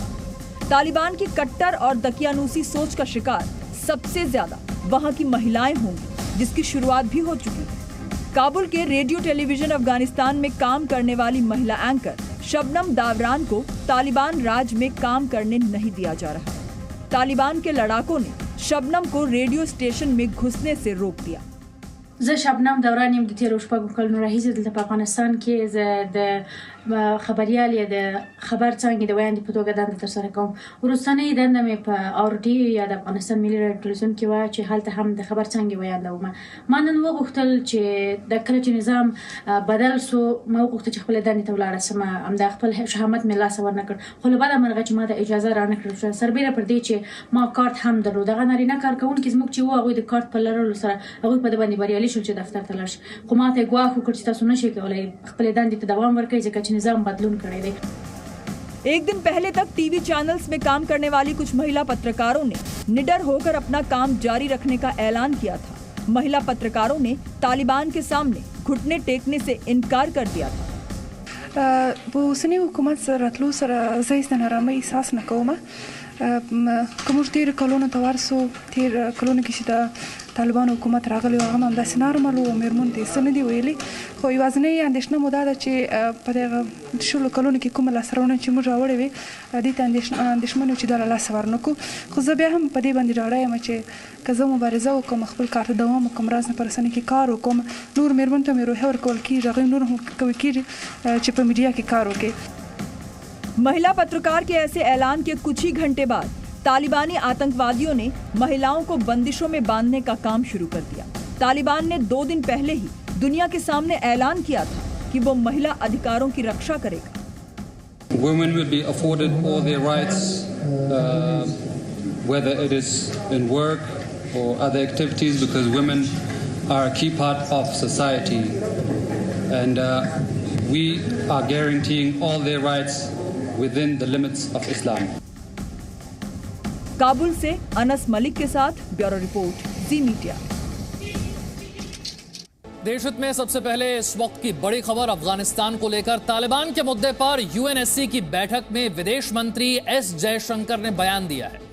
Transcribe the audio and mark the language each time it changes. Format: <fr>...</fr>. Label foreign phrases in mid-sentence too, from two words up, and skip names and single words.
<hi>तालिबान की कट्टर और दकियानूसी सोच का शिकार सबसे ज्यादा वहां की महिलाएं होंगी, जिसकी शुरुआत भी हो चुकी है। काबुल के रेडियो टेलीविजन अफगानिस्तान में काम करने वाली महिला एंकर शबनम दावरान को तालिबान राज में काम करने नहीं दिया जा रहा। तालिबान के लड़ाकों ने शबनम को रेडियो स्टेशन में घुसने से रोक दिया।</hi> <ps>زه شبنم دوران یم د تیر شپږ کلونو راهیسې دلته په افغانستان کې زه د خبريال یا د خبر څنګه د وړاندې په توګه دنده ترسره کوم. وروستنۍ دنده مې په آرډي یا د افغانستان ملي رادیو ټلویزیون کې وه چې هلته هم د خبر څنګه وړاندوم. ما نن وغوښتل چې د کله چې نظام بدل سو ما وغوښتل چې خپل دندې ته ولاړه سم. همدا خپل شهامت مې لاس ورنه کړ، خو له بده مرغه چې ما د اجازه رانه کړل سربیره پر دې چې ما کارت هم درلود. هغه نارینه کارکوونکي زموږ چې وو هغوی د کارت په لرلو سره هغوی په دې باندې بریالي شول چې دفتر ته لاړ شي. خو ما ته ګواښ وکړ چې تاسو نشئ کولی خپلې دندې ته دوام ورکړئ ځکه چې نظام بدلون کړی دی.</ps> <hi>एक दिन पहले तक टीवी चैनल्स में काम करने वाली कुछ महिला पत्रकारों ने निडर होकर अपना काम जारी रखने का ऐलान किया था। महिला पत्रकारों ने तालिबान के सामने घुटने टेकने से इनकार कर दिया था।</hi> <ps>په اوسني حکومت سره راتلو سره زه هیڅ نارامۍ احساس نه کوم. که موږ تېرو کلونو ته ورسو، تېر کلونو کې چې د طالبانو حکومت راغلی و هغه هم همداسې نارمل و، مېرمنو ته یې څه نه دي ویلي. خو یوازینۍ اندېښنه مو دا ده چې په دغه شلو کلونو کې کومه لاسته راوړنه چې موږ راوړې وې دې ته اندېښمن یو چې دا له لاسه ورنکړو. خو زه بیا هم په دې باندې ډاډه یم چې که زه مبارزه وکړم، خپل کار ته دوام وکړم، راز نه په رسنۍ کې کار وکړم، نور مېرمنو ته مې روحیه ورکول کېږي، هغوی نور هم کوي کېږي چې په میډیا کې کار وکړي.</ps> <hi>महिला पत्रकार के ऐसे ऐलान के कुछ ही घंटे बाद तालिबानी आतंकवादियों ने महिलाओं को बंदिशों में बांधने का काम शुरू कर दिया। तालिबान ने 2 दिन पहले ही दुनिया के सामने ऐलान किया था कि वो महिला अधिकारों की रक्षा करेगा।</hi> <en>Women will be afforded all their rights, whether it is in work or other activities, because women are a key part of society, and we are guaranteeing all their rights within the limits of Islam.</en> <hi>काबुल से अनस मलिक के साथ ब्यूरो रिपोर्ट, जी मीडिया। देश हित में सबसे पहले इस वक्त की बड़ी खबर अफगानिस्तान को लेकर। तालिबान के मुद्दे पर यूएनएससी की बैठक में विदेश मंत्री एस जयशंकर ने बयान दिया है।</hi>